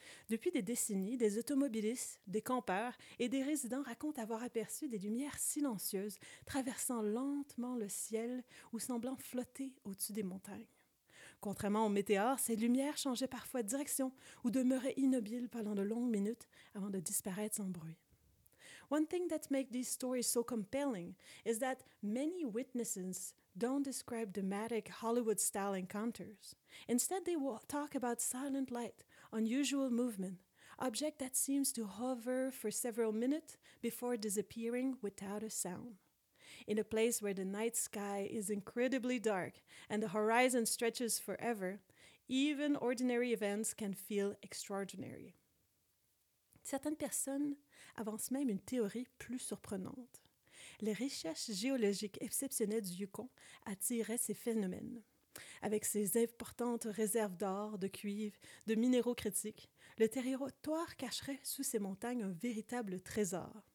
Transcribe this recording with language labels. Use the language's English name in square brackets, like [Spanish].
[French] Depuis des décennies, des automobilistes, des campeurs et des résidents racontent avoir aperçu des lumières silencieuses traversant lentement le ciel ou semblant flotter au-dessus des montagnes. Contrairement aux météores, ces lumières changeaient parfois de direction ou demeuraient immobiles pendant de longues minutes avant de disparaître sans bruit. [English] One thing that makes these stories so compelling is that many witnesses don't describe dramatic Hollywood-style encounters. Instead, they talk about silent light, unusual movement, object that seems to hover for several minutes before disappearing without a sound. In a place where the night sky is incredibly dark and the horizon stretches forever, even ordinary events can feel extraordinary. [French] Certaines personnes avancent même une théorie plus surprenante. Les recherches géologiques exceptionnelles du Yukon attiraient ces phénomènes. Avec ses importantes réserves d'or, de cuivre, de minéraux critiques, le territoire cacherait sous ces montagnes un véritable trésor.